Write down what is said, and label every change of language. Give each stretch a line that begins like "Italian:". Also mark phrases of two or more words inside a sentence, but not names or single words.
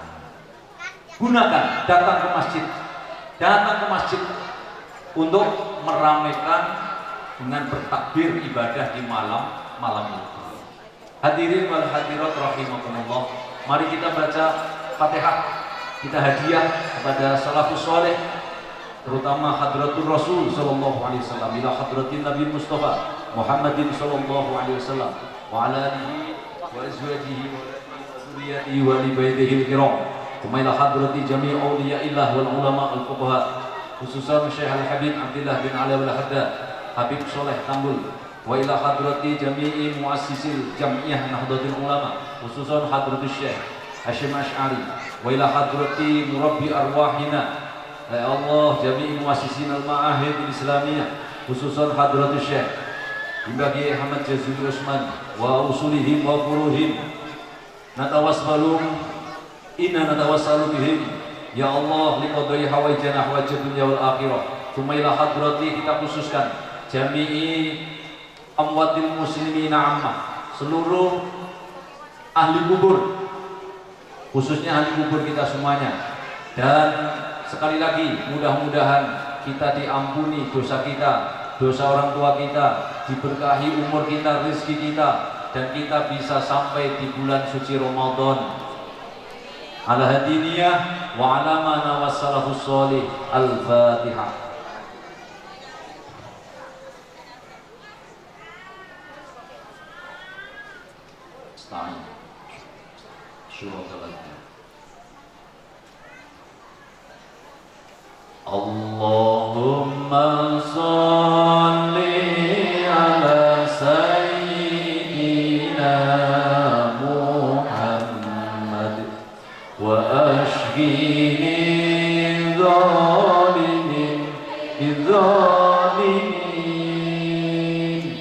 Indonesian: Gunakan, datang ke masjid untuk meramaikan dengan bertakbir ibadah di malam itu.
Arabic: حاضرين والحاضرات رحمكم الله,
Indonesian: mari kita baca Fatihah, kita hadiah kepada salafus saleh, terutama hadratul Rasul sallallahu
Arabic: عليه وسلم، إلى حضرة النبي المصطفى محمد صلى الله عليه وسلم وعلى آله وأزواجه وذرياته ولأهل بيته الكرام. وإلى حضرة جميع أولياء الله والعلماء الفقهاء، خصوصا شيخ الحبيب عبد الله بن علي الحداد، حبيب صالح تمبول. وإلى حضرة جميع مؤسسي جمعية نهضة العلماء، خصوصا حضرة الشيخ هاشم أشعري. وإلى حضرة مربي أرواحنا، يا الله، جميع مؤسسين المعاهد الإسلامية، خصوصا حضرة الشيخ إباغي أحمد جزولي عثمان وأصولهم وفروعهم. إنا نتوسل بهم يا الله لقضاء حوائجنا حاجات الدنيا والآخرة. Tsumma ila hadrati,
Indonesian: kita khususkan
Arabic: جميع أموات المسلمين عامة,
Indonesian: seluruh ahli kubur, khususnya ahli kubur kita semuanya. Dan sekali lagi, mudah-mudahan kita diampuni dosa kita, dosa orang tua kita, diberkahi umur kita, rezeki kita, dan kita bisa sampai di bulan suci Ramadan
Arabic: على هادينية وعلى ما نوصله الصالح. الفاتحة. أستغفر الله. Syukur. اللهم صل على سيدنا محمد واشغل الظالمين بالظالمين.